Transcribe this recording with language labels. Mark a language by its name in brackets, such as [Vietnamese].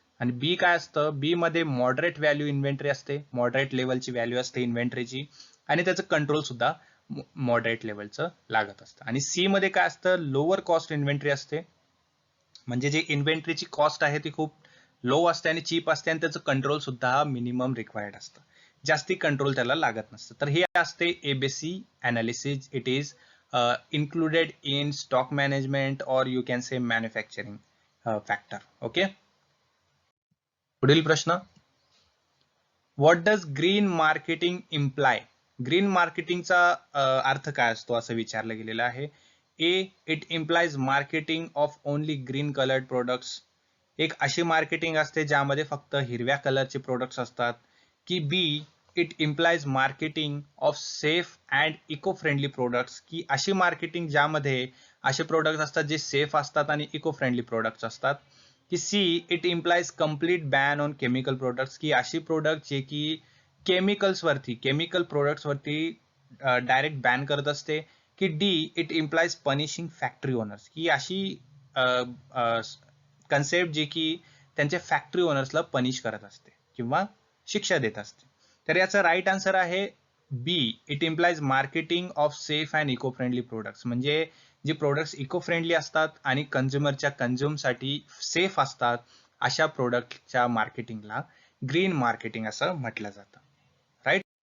[Marathi] आणि बी काय असतं, बी मध्ये मॉडरेट व्हॅल्यू इन्व्हेंटरी असते, मॉडरेट लेवलची व्हॅल्यू असते इन्व्हेंटरीची आणि त्याचं कंट्रोल सुद्धा मॉडरेट लेवलचं लागत असतं. आणि सी मध्ये काय असतं, लोअर कॉस्ट इन्व्हेंटरी असते, म्हणजे जे इन्व्हेंटरीची कॉस्ट आहे ती खूप लो असते आणि चीप असते आणि त्याचं कंट्रोल सुद्धा मिनिमम रिक्वायर्ड असतं, जास्ती कंट्रोल त्याला लागत नसतं. तर हे असते ABC analysis. [English] It is included in stock management or you can say manufacturing factor. Okay. [Marathi] पुढील प्रश्न, [English] what does green marketing imply? [Marathi] Green मार्केटिंगचा अर्थ काय असतो असं विचारलं गेलेलं आहे. [English] A, it implies marketing of only green coloured products. [Marathi] एक अशी मार्केटिंग असते ज्यामध्ये फक्त हिरव्या कलरचे प्रोडक्ट्स असतात. [English] की B, it implies marketing of safe and eco friendly products. [Marathi] की अशी मार्केटिंग ज्यामध्ये असे प्रोडक्ट्स असतात जे सेफ असतात आणि इको फ्रेंडली प्रोडक्ट्स असतात. [English] की C, it implies complete ban on chemical products. [Marathi] की अशी प्रोडक्ट जे की केमिकल प्रोडक्ट्स वरती डायरेक्ट बॅन करत असते. [English] की D, it implies punishing factory owners. [Marathi] की अशी कन्सेप्ट जे की त्यांच्या फॅक्टरी ओनर्सला पनिश करत असते किंवा शिक्षा देत असते. तर याचा राईट आन्सर आहे [English] B, it implies marketing of safe and eco friendly products. [Marathi] म्हणजे जे प्रोडक्ट्स इको फ्रेंडली असतात आणि कन्झ्युमरच्या कन्झ्युमसाठी सेफ असतात अशा प्रोडक्टच्या मार्केटिंगला ग्रीन मार्केटिंग असं म्हटलं जातं. राईट.